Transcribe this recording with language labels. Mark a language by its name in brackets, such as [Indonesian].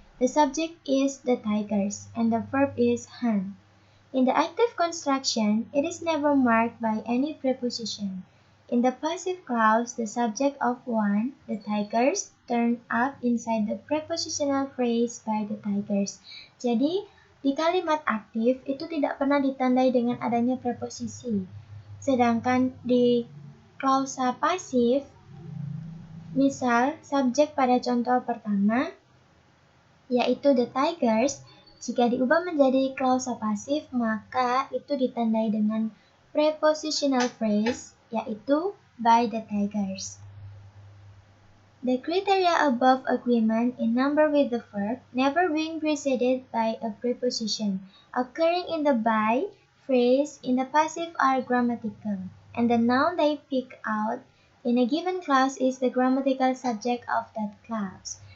[English] The subject is the tigers, and the verb is hunt. In the active construction, it is never marked by any preposition. In the passive clause, the subject of one, the tigers, turned up inside the prepositional phrase by the tigers. [Indonesian] Jadi, di kalimat aktif itu tidak pernah ditandai dengan adanya preposisi. Sedangkan di klausa pasif, misal subjek pada contoh pertama, yaitu [English] the tigers, [Indonesian] jika diubah menjadi klausa pasif, maka itu ditandai dengan prepositional phrase, yaitu [English] by the tigers. The criteria above agreement in number with the verb never being preceded by a preposition occurring in the by phrase in the passive are grammatical, and the noun they pick out in a given clause is the grammatical subject of that clause.